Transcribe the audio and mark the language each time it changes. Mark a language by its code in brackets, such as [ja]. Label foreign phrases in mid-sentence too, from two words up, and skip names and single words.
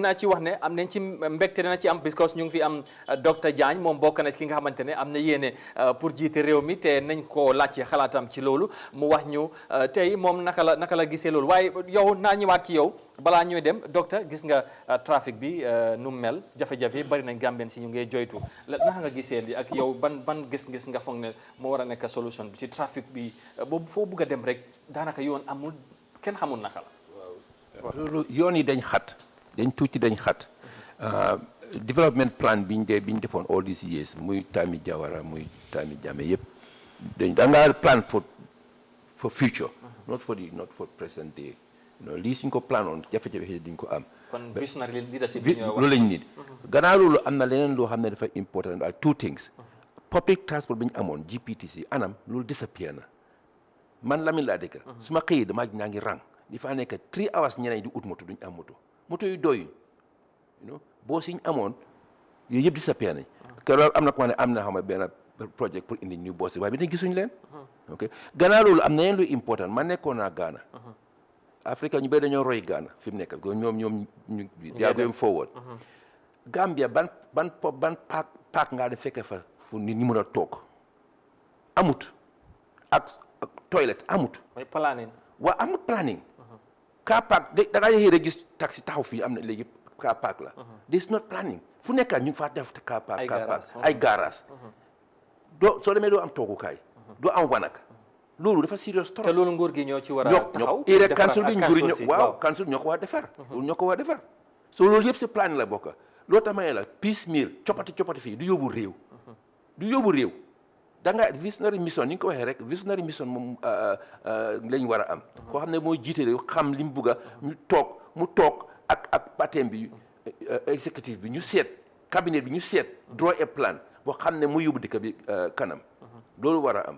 [wo] naa ci wax ne am nañ ci mbégte dana ci am because ñu ngi fi am docteur Diagne moom bokk na ci ki nga xamante ne am na yéene pour jiite réew mi te nañ ko laajte xalaatam ci loolu mu wax ñu tey moom naka la gisee loolu waaye yow naa ñëwaat ci yow balaa ñuy dem docteur gis nga trafic bi nu mu mel jafe-jafe bari nañ Gambien si ñu ngi joytu naka nga gisee li ak yow ban gis-gis nga foog ne moo war a nekk solution bi ci trafic bi boobu foo bugg a dem rek daanaka yoon amul kenn xamul naka la. loolu yoon yi dañ xat dañ tuuti dañ xat [en] development plan [wo] biñ defoon [en] all these years [wo] muy Tami Jawara muy Tami Jammeh yëpp da ngaa [en] plan for future not for present day [wo] lii suñ ko [en] plan on [wo] jafe-jafe duñ ko am [en] kon visionary leadership [wo] loolu lañ nit gannaaw loolu am na leneen loo xam ne dafa important [en] two things public transport [wo] bi ñu amoon GPTC anam loolu disappear na man Lamine laa dëkk su ma xëyee damaa ñaa ngi rang di fa nekk [en] 3 hours [wo] ñeneen di ut moto duñ am moto yu doyuñ boo siñ amoon yooyu yëpp disappear nañ keroog am na ko ne am na xam ne benn projet pour indi ñu boos waaye bi ne gisuñ leen ok gannaaw loolu am na yeneen lu important man nekkoon naa Ghana Afrique ñu bëri dañoo roy Ghana fi mu nekk ñoom ñu yaa [en] going forward [wo] Gambia ban park ngaa def fekke fa fu nit ñi mën a toog amut ak toilette amut waaw am na planning [en] car park [wo] da ngaa yéexee rek gis taxi taxaw fii am na léegi [en] car park [wo] la [en] this is not planning [wo] fu nekk ñu ngi faa def [en] car park [wo] ay garage soo demee doo am toogukaay doo am wanak loolu dafa serious trop te loolu nguur gi ñoo ci war a taxaw rek council bi nguur council ñoo ko war a defar loolu ñoo ko war a defar so loolu yëpp si planning la bokk loolu tax ma ne la piecemeal coppati fii du yóbbu réew da nga [en] visionary mission [wo] ni nga ko waxee rek [en] visionary mission [wo] moom lañ war a am koo xam ne mooy jiite réew xam li mu bugg a mu toog ak partem bi exécutif bi ñu seet cabinet bi ñu seet [en] draw a plan [wo] boo xam ne mu yóbbu dëkk bi kanam loolu war a am